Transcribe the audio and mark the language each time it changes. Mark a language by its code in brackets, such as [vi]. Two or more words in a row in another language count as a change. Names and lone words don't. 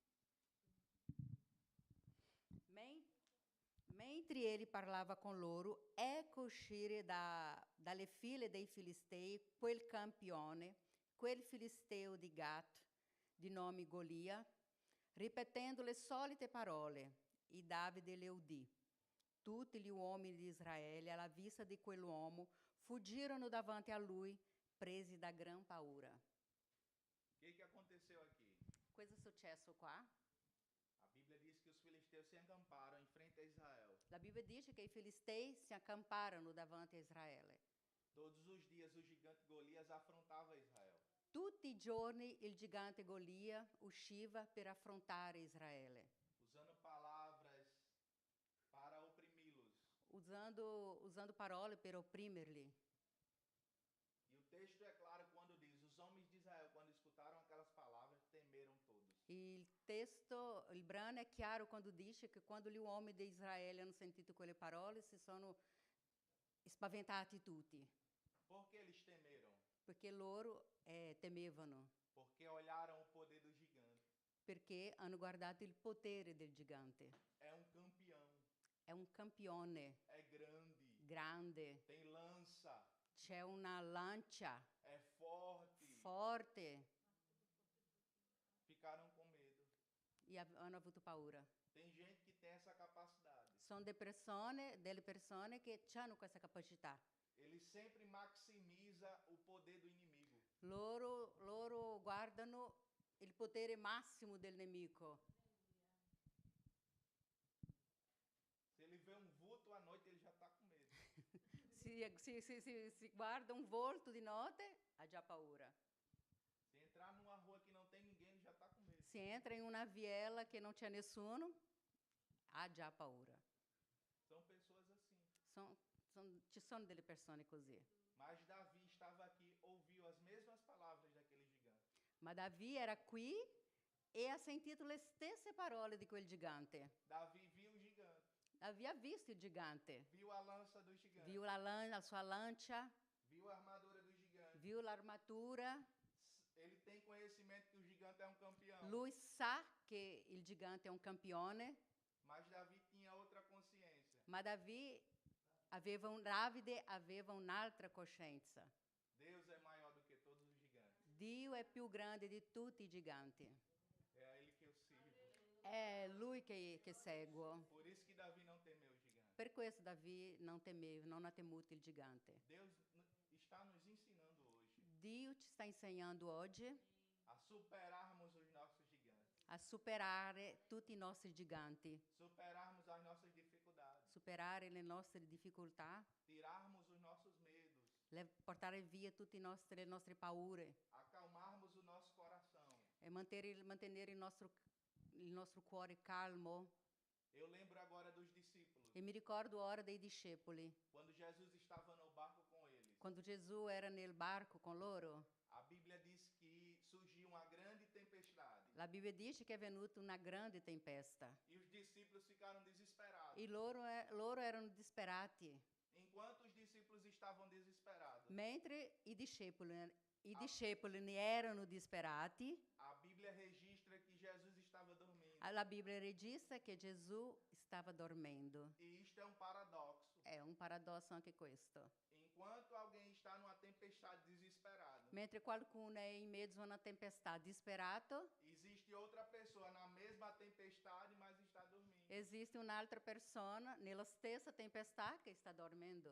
[it] Mentre ele parlava con loro, ecco uscire dalle file dei Filistei quel campione, quel filisteo di Gat, di nome Golia, ripetendo le solite parole. E Davide le udì. Tutti gli uomini di Israele, alla vista di quell'uomo, fuggirono davanti a lui, presi da gran paura. [pt] O que aconteceu aqui? [it] Cosa è successo qua? [pt] A Bíblia diz que os filisteus se acamparam em frente a Israel. [it] La Bibbia dice che i Filistei si accamparono davanti a Israele. [pt] Todos os dias o gigante Golias afrontava Israel. [it] Tutti i giorni il gigante Golia usciva per affrontare Israele, [pt] Usando palavras para oprimi-los. [it] usando parole per opprimerli. [pt] E o texto é claro quando diz: os homens de Israel, quando escutaram aquelas palavras, temeram [it] Il testo, il brano è chiaro quando dice che quando gli uomini di Israele hanno sentito quelle parole si sono spaventati tutti, [pt] Porque eles temeram? [it] perché loro temevano, [pt] Porque olharam o poder do gigante. [it] perché hanno guardato il potere del gigante. [pt] É um campeão, [it] È un campione [pt] é grande, [it] grande, [pt] tem lança, [it] c'è una lancia [pt] é forte. [it] forte [pt] Ficaram com medo. [it] e hanno avuto paura. [pt] Tem gente que tem essa capacidade. [it] Sono delle persone che hanno questa capacità. [pt] Ele sempre maximiza o poder do inimigo. [it] Loro guardano il potere massimo del nemico. [pt] Se ele vê um vulto à noite, ele já está com medo. [it] Si guarda un volto di notte, ha già paura. [pt] Se entrar numa rua que não tem ninguém, ele já está com medo. [it] Se entra in una viela che non c'è nessuno, ha già paura. [pt] São pessoas assim. [it] Ci sono delle persone così. [pt] Mas Davi estava aqui, ouviu as mesmas palavras daquele gigante. [it] Ma Davi era qui e ha sentito le stesse parole di quel gigante. [pt] Davi viu o gigante, [it] Davi ha visto il gigante, [pt] viu a lança do gigante, [it] viu la sua lancia, [pt] viu a armadura do gigante. [it] viu l'armatura. [pt] Ele tem conhecimento que o gigante é um campeão. [it] Lui sa che il gigante è un campione, [pt] Mas Davi tinha outra consciência. [it] ma Davide aveva un'altra coscienza. [pt] Deus é maior do que todos os gigantes. [it] Dio è più grande di tutti i giganti. [pt] É a ele que eu sirvo. [it] È lui che seguo. [pt] Por isso que Davi não temeu o gigante. [it] Per questo Davide non ha temuto il gigante. [pt] Deus está nos ensinando hoje [it] Dio ci sta insegnando oggi [pt] a superarmos os nossos gigantes, [it] a superare tutti i nostri giganti, [pt] superarmos as nossas dificuldades, [it] superare le nostre difficoltà, [pt] tirarmos os nossos medos, [it] portare via tutte le nostre paure [pt] acalmarmos o nosso coração. [it] e mantenere il nostro cuore calmo. [pt] Eu lembro agora dos discípulos, [it] E mi ricordo ora dei discepoli, [pt] quando Jesus estava no barco com eles. [it] quando Gesù era nel barco con loro. [pt] A Bíblia diz que surgiu uma grande tempestade [it] La Bibbia dice che è venuta una grande tempesta [pt] e os discípulos ficaram desesperados. [it] e loro erano disperati. [pt] Enquanto os discípulos estavam desesperados, [it] Mentre i discepoli ne erano disperati, [pt] a Bíblia registra que Jesus estava dormindo. [it] la Bibbia registra che Gesù stava dormendo. [pt] E isto é um paradoxo. [it] È un paradosso anche questo. [pt] Enquanto alguém está numa tempestade desesperado, [it] Mentre qualcuno è in mezzo a una tempesta disperato, [pt] existe outra pessoa na mesma tempestade, mas está dormindo. [it] esiste un'altra persona nella stessa tempesta che sta dormendo.